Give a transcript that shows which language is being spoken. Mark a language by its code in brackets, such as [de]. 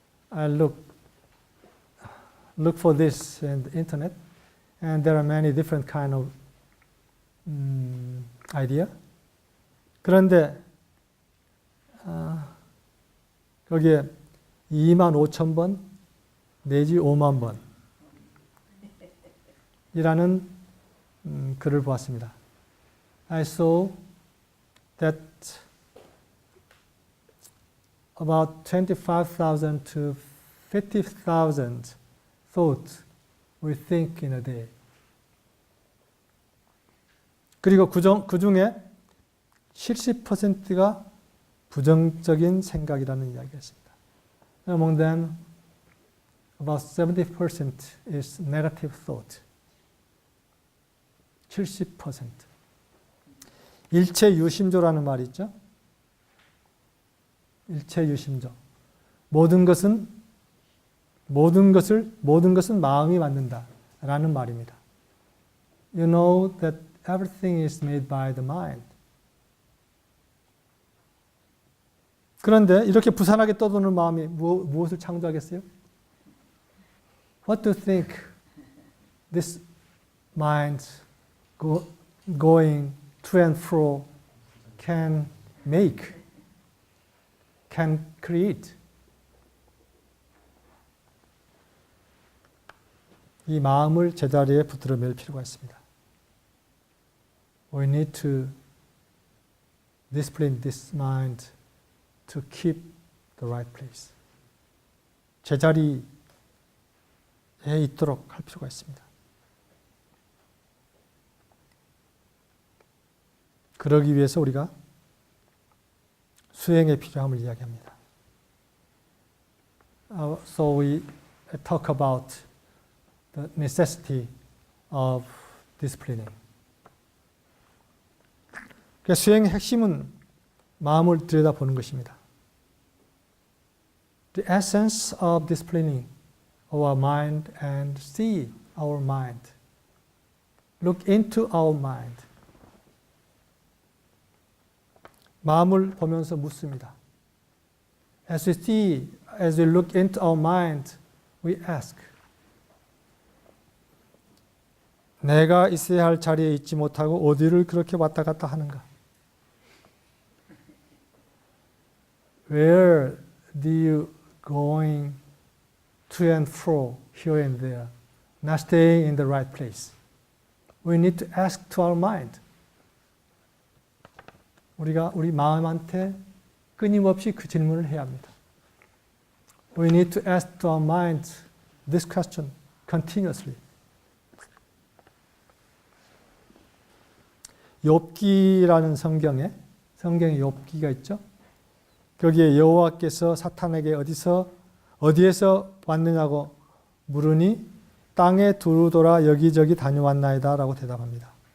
[en] I look for this in the internet, and there are many different kind of idea. [ko] 그런데 거기에 25,000번 내지 5만 번 이라는 글을 보았습니다. [en] I saw that about 25,000 to 50,000 thoughts we think in a day. [ko] 그리고 그 중에 70%가 부정적인 생각이라는 이야기였습니다. [en] Among them, about 70% is negative thought. 70%. [ko] 일체 유심조라는 말이 있죠. 일체 유심조. 모든 것은 마음이 만든다라는 말입니다. [en] You know that everything is made by the mind. [ko] 그런데 이렇게 부산하게 떠도는 마음이 무엇을 창조하겠어요? [en] What do you think this mind going to and fro can make, can create? [ko] 이 마음을 제자리에 붙들어 맬 필요가 있습니다. [en] We need to discipline this mind to keep the right place. [ko] 제자리에 있도록 할 필요가 있습니다. 그러기 위해서 우리가 수행의 필요함을 이야기합니다. [en] So we talk about the necessity of disciplining. [ko] 그러니까 수행의 핵심은 마음을 들여다보는 것입니다. [en] The essence of disciplining our mind and see our mind. Look into our mind. [ko] 마음을 보면서 묻습니다. [en] As we look into our mind, we ask. [ko] 내가 있어야 할 자리에 있지 못하고 어디를 그렇게 왔다 갔다 하는가? [en] Where do you going to and fro, here and there, not staying in the right place? We need to ask to our mind. [ko] 우리가 우리 마음한테 끊임없이 그 질문을 해야 합니다. [en] We need to ask to our mind this question continuously. [ko] 욥기라는 성경에 욥기가 있죠. 거기에 여호와께서 사탄에게 어디에서 왔느냐고 물으니 땅에 두루 돌아 여기저기 다녀왔나이다 라고 대답합니다.